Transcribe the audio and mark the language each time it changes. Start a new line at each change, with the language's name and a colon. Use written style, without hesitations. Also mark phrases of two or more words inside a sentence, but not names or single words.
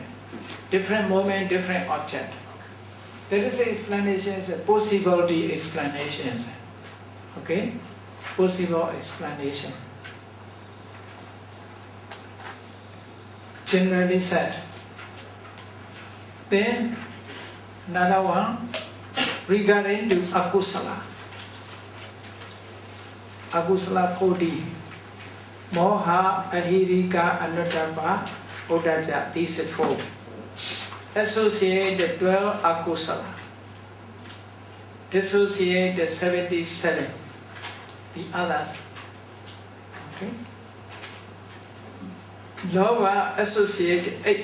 English: Different moment, different object. There is explanations, possibility explanations. Okay? Possible explanation. Generally said. Then another one regarding to akusala. Akusala 40.
Pali: Moha, ahirika, anuttapa, udaja.
English: These 4. Associate the 12 akusala. Dissociate the 77. The others. Okay. Lobha associate 8.